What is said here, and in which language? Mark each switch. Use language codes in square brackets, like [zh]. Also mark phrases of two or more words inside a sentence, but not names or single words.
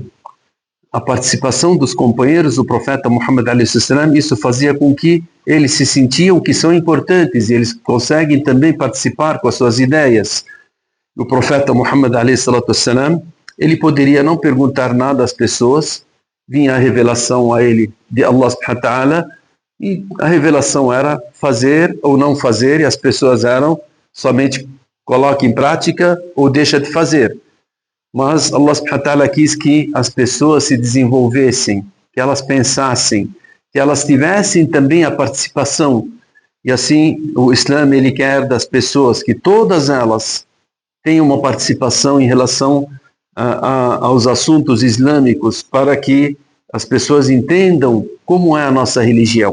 [pt] A participação dos companheiros do profeta Muhammad a.s., isso fazia com que eles se sentiam que são importantes e eles conseguem também participar com as suas ideias. O profeta Muhammad a.s., ele poderia não perguntar nada às pessoas, vinha a revelação a ele de [ar] الله سبحانه وتعالى, [pt] e a revelação era fazer ou não fazer, e as pessoas eram somente coloca em prática ou deixa de fazer. Mas [ar] الله سبحانه وتعالى [pt] quis que as pessoas se desenvolvessem, que elas pensassem, que elas tivessem também a participação. E assim o Islã ele quer das pessoas que todas elas tenham uma participação em relação aos assuntos islâmicos, para que as pessoas entendam como é a nossa religião.